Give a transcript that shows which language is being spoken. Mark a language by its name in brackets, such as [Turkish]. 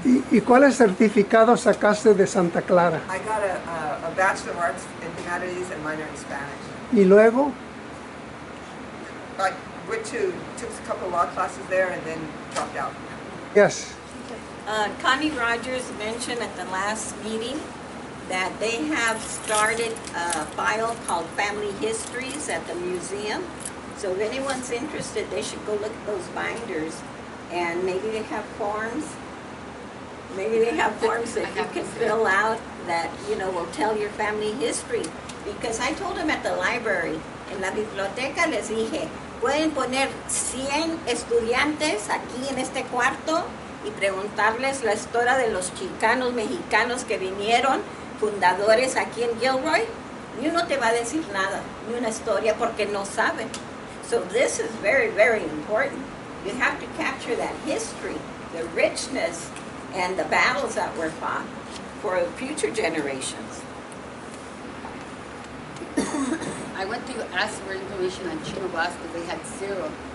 [Spanish] ¿Y cuáles certificados sacaste de Santa Clara? [English] I got a Bachelor of Arts in Humanities and minor in Spanish. [Spanish] ¿Y luego? [English] I took a couple of law classes there and then dropped out. Yes. Connie Rogers mentioned at the last meeting that they have started a file called Family Histories at the museum. So if anyone's interested, they should go look at those binders, and maybe they have forms. Maybe they have forms that you can fill out that, will tell your family history. Because I told them at the library, [Spanish] en la biblioteca les dije, pueden poner 100 estudiantes aquí en este cuarto y preguntarles la historia de los chicanos mexicanos que vinieron, fundadores aquí en Gilroy. Ni uno te va a decir nada, ni una historia, porque no saben. [English] So this is very, very important. You have to capture that history, the richness, and the battles that were fought for future generations. I went to ask for information on Chino Vasquez. They had zero.